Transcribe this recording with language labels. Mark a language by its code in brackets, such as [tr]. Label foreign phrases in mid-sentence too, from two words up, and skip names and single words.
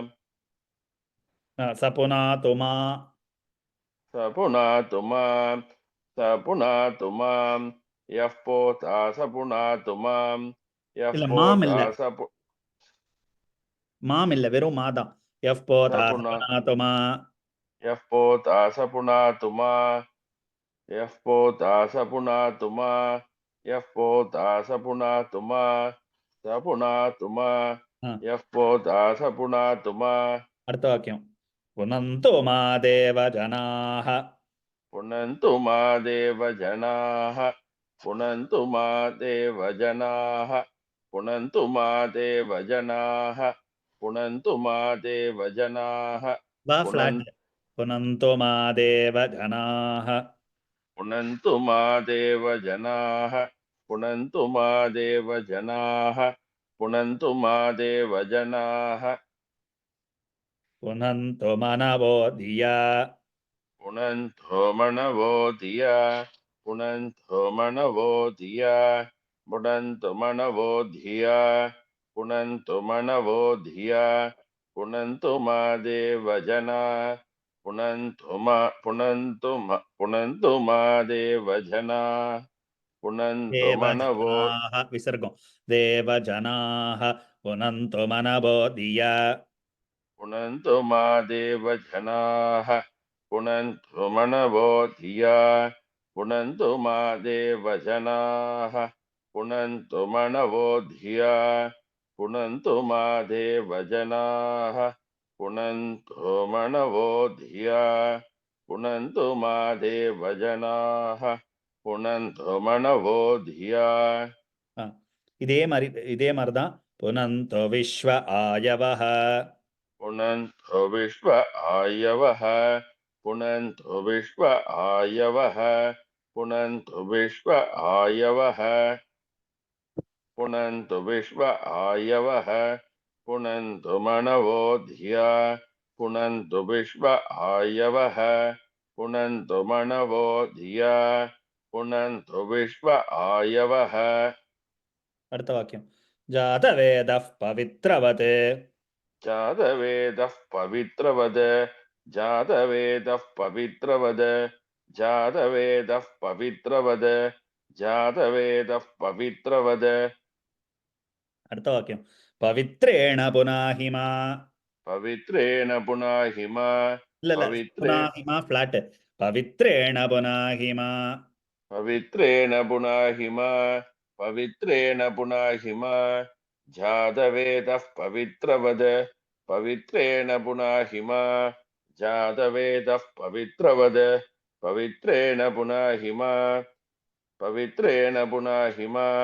[sa] स पुनातु मा स पुनातु माम् स पुनातु माम् यः पोथा स पुनातु माम् यः [ta] இல்ல மாம் இல்ல [sa] पोथा स [ta] மாம் இல்ல வெறும் மாதான். [sa] यः पोता स पुनातु मा यः पोथा स पुनातु मा यः पोथा स पुनातु मा यः पोथा स पुनातु मा स पुनातु मा यः पोथा स पुनातु मा [ta] அடுத்த வாக்கியம். [sa] पुनन्तु मा देव जनाः पुनन्तु मा देव जनाः पुनन्तु मा देव जनाः पुनन्तु मा देव जनाः पुनन्तु मा देव जनाः வா ஃபிளாட். पुनन्तु मा देव जनाः पुनन्तु मा देव जनाः पुनन्तु मा देव जनाः पुनन्तु मा देव जनाः पुनन्तु मनवो धिया पुनन्तो मनवो धिया पुनन्तो मनवो धिया पुनन्तु मनवो धिया पुनन्तु मनवो धिया पुनन्तु मा देवजना पुनन्तु मा देवजना पुनन्तु मनवो देवजनाः विसर्गम् देवजनाः पुनन्तु मनवो धिया पुनन्तु मा देवजनाः पुनन्तु मनवो धिया पुनन्तु मा देवजनाः पुनन्तु मनवो धिया पुनन्तु मा देवजनाः पुनन्तु मनवो धिया पुनन्तु मा देवजनाः पुनन्तु मनवो धिया [ta] இதே மாதிரி தான் [sa] पुनन्तु विश्व आयवः पुनन्तो विश्व आयवः पुनन्तो विश्व आयवः पुनन्तो विश्व आयवः पुनन्तु विश्व आयवः पुनन्तु मनवो धिया पुनन्तु विश्व आयवः पुनन्तु मनवो धिया पुनन्तु विश्व आयवः [ta] அடுத்த வாக்கியம் [sa] जातवेदः पवित्रवत् जातवेदः पवित्रवद जातवेदः पवित्रवद जातवेदः पवित्रवद जातवेदः पवित्रवद [ta] அடுத்த வாக்கியம் [sa] पवित्रेण पुनाहिमा पवित्रेण पुनाहिमा [ta] இல்ல [sa] पवित्रे புனாஹிமா ஃபிளாட் पवित्रेण पुनाहिमा पवित्रेण पुनाहिमा पवित्रेण पुनाहिमा जातवेदः पवित्रवद पवित्रेण पुनाहिमा जातवेदः पवित्रवद पवित्रेण पुनाहिमा पवित्रेण पुनाहिमा